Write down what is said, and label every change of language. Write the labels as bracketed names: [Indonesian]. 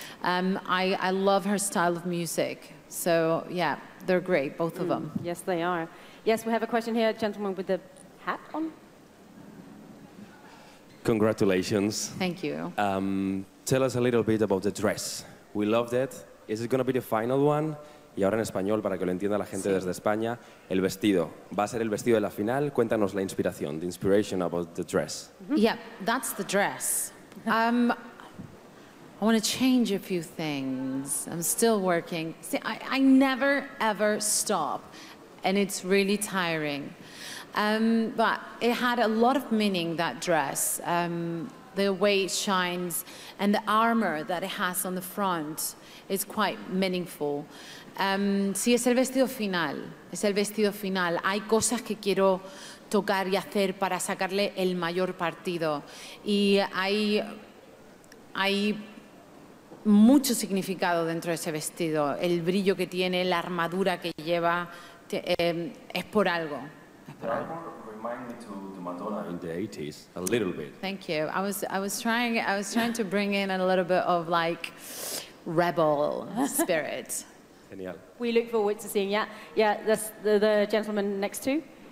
[English] I love her style of music. So yeah, they're great, both of them. Yes, they are. Yes, we have a question here, gentleman with the hat on. Congratulations. Thank you. Tell us a little bit about the dress. We loved it. Is it going to be the final one? [Spanish] Y ahora en español, para que lo entienda la gente desde España, el vestido. ¿Va a ser el vestido de la final? Cuéntanos la inspiración, [English] the inspiration about the dress. Yeah, that's the dress. I want to change a few things. I'm still working. See, I never, ever stop, and it's really tiring. But it had a lot of meaning, that dress. The way it shines and the armor that it has on the front is quite meaningful. [Spanish] Sí, es el vestido final, es el vestido final. Hay cosas que quiero tocar y hacer para sacarle el mayor partido. Y hay mucho significado dentro de ese vestido. El brillo que tiene, la armadura que lleva, es por algo. Es por algo. [English] Remind me to Madonna in the 80s, a little bit. Thank you. I was trying to bring in a little bit of like rebel spirit. [Spanish] Genial. [English] We look forward to seeing, yeah, that's the gentleman next to.